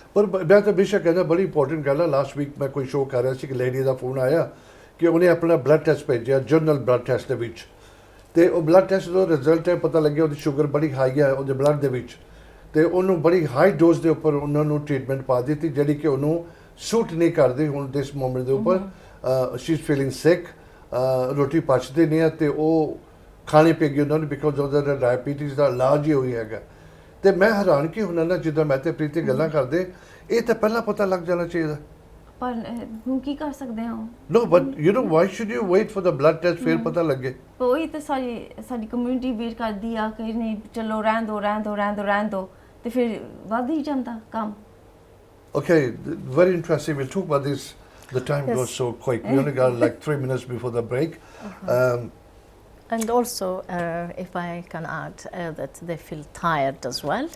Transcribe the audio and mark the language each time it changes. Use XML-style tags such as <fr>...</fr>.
<pa>ਪਰ ਮੈਂ ਤਾਂ ਬੇਸ਼ੱਕ ਕਹਿੰਦਾ ਬੜੀ ਇੰਪੋਰਟੈਂਟ ਗੱਲ ਹੈ। ਲਾਸਟ ਵੀਕ ਮੈਂ ਕੋਈ ਸ਼ੋਅ ਕਰ ਰਿਹਾ ਸੀ ਕਿ ਲੇਡੀ ਦਾ ਫੋਨ ਆਇਆ ਕਿ ਉਹਨੇ ਆਪਣਾ ਬਲੱਡ ਟੈਸਟ ਭੇਜਿਆ ਜਨਰਲ ਬਲੱਡ ਟੈਸਟ ਦੇ ਵਿੱਚ, ਤੇ ਉਹ ਬਲੱਡ ਟੈਸਟ ਦਾ ਰਿਜ਼ਲਟ ਹੈ ਪਤਾ ਲੱਗਿਆ ਉਹਦੀ ਸ਼ੂਗਰ ਬੜੀ ਹਾਈ ਹੈ ਉਹਦੇ ਬਲੱਡ ਦੇ ਵਿੱਚ, ਤੇ ਉਹਨੂੰ ਬੜੀ ਹਾਈ ਡੋਜ਼ ਦੇ ਉੱਪਰ ਉਹਨਾਂ ਨੂੰ ਟ੍ਰੀਟਮੈਂਟ ਪਾ ਦਿੱਤੀ ਜਿਹੜੀ ਕਿ ਉਹਨੂੰ ਸੂਟ ਨਹੀਂ ਕਰਦੀ ਹੁਣ ਦਿਸ ਮੋਮੈਂਟ ਦੇ ਉੱਪਰ।</pa> <en>she is feeling sick,</en> <pa>ਰੋਟੀ ਪਚਦੀ ਨਹੀਂ ਹੈ ਤੇ ਉਹ ਖਾਣੀ ਪਏਗੀ ਉਹਨਾਂ ਨੂੰ ਬਿਕੋਜ਼ ਉਹਦਾ ਡਾਇਬੀਟੀਜ਼ ਦਾ ਇਲਾਜ ਹੀ ਹੋਈ ਹੈਗਾ। ਤੇ ਮੈਂ ਹੈਰਾਨ ਕਿ ਹੁਣ ਨਾ ਜਿੱਦਾਂ ਮੈਂ ਤੇ ਪ੍ਰੀਤੀ ਗੱਲਾਂ ਕਰਦੇ, ਇਹ ਤਾਂ ਪਹਿਲਾਂ ਪਤਾ ਲੱਗ ਜਾਣਾ ਚਾਹੀਦਾ। ਪਰ ਹੁਣ ਕੀ ਕਰ ਸਕਦੇ ਹਾਂ?</pa> <en>No, but you know, why should you wait for the blood test</en> <pa>ਫਿਰ ਪਤਾ ਲੱਗੇ? ਉਹੀ ਤਾਂ ਸਾਡੀ ਕਮਿਊਨਿਟੀ ਵੇਟ ਕਰਦੀ ਆ ਕਿ ਨਹੀਂ ਚਲੋ ਰਹਿਣ ਦੋ ਤੇ ਫਿਰ ਵੱਧ ਹੀ ਜਾਂਦਾ ਕੰਮ।</pa> <en>Okay, very interesting. We'll talk about this. The time Yes. goes so quick. We only got like 3 minutes before the break. And also, if I can add, that they feel tired as well.</en>